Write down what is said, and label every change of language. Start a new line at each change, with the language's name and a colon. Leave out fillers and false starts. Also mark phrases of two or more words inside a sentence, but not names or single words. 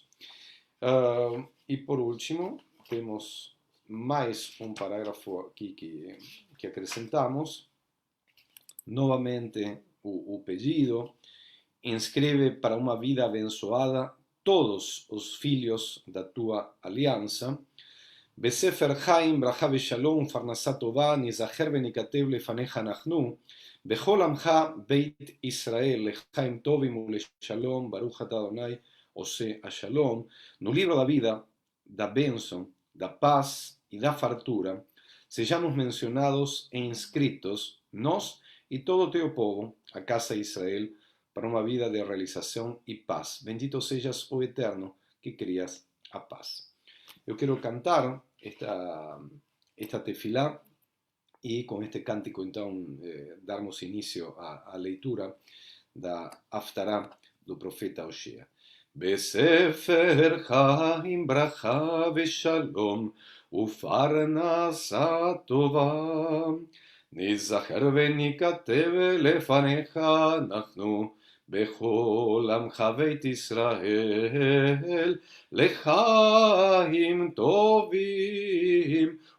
Portuguese: E por último, temos mais um parágrafo aqui que acrescentamos. Novamente, o pedido: inscreve para uma vida abençoada todos os filhos da tua aliança.
Hebrew: בספר חיים ברכה ושלום ופרנסה טובה ניזכר וניכתב לפניך אנחנו בכל עמך בית ישראל לחיים טובים ולשלום ברוך אתה אדוני עושה השלום.
Portuguese: No livro da vida, da bênção, da paz e da fartura sejamos mencionados e inscritos nós e todo o teu povo, a casa de Israel, para uma vida de realização e paz. Bendito sejas, o Eterno, que crias a paz. Eu quero cantar esta tefilá e com este cântico então darmos início à leitura da Haftará do profeta Oshea.
Hebrew: בספר חיים ברכה ושלום ופרנסה טובה ניזכר וניכתב לפניך אנחנו בכל עמך בית ישראל לחיים טובים